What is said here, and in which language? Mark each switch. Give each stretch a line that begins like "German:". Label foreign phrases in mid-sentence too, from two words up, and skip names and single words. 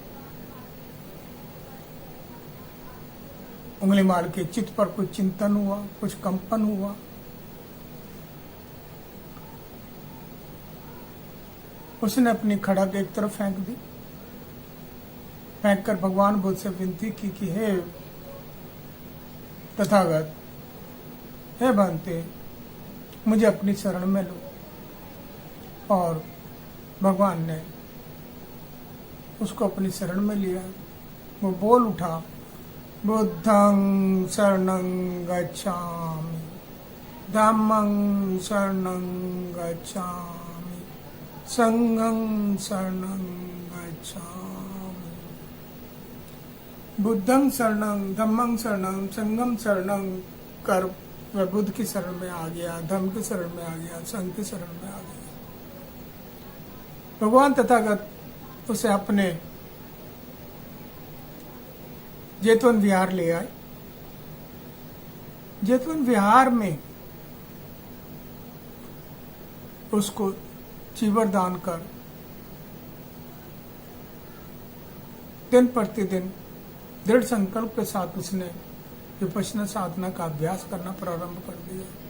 Hindi: उंगली माल के चित्त पर कुछ चिंतन हुआ, कुछ कंपन हुआ, उसने अपनी खड़ग एक तरफ फेंक दी, फेंक कर भगवान बुद्ध से विनती की कि हे तथागत, हे भंते, मुझे अपनी शरण में लो। और भगवान ने उसको अपनी शरण में लिया। वो बोल उठा,
Pali: बुद्धं शरणं गच्छामि, धम्मं शरणं गच्छामि, संघं शरणं गच्छामि। बुद्धं शरणं, धम्मं शरणं, संघं शरणं
Hindi: कर वह बुद्ध की शरण में आ गया, धम्म की शरण में आ गया, संघ की शरण में आ गया। भगवान तथागत उसे अपने जेतवन विहार ले आए। जेतवन विहार में उसको चीवर दान कर दिन प्रतिदिन दृढ़ संकल्प के साथ उसने विपश्यना साधना का अभ्यास करना प्रारंभ कर दिया।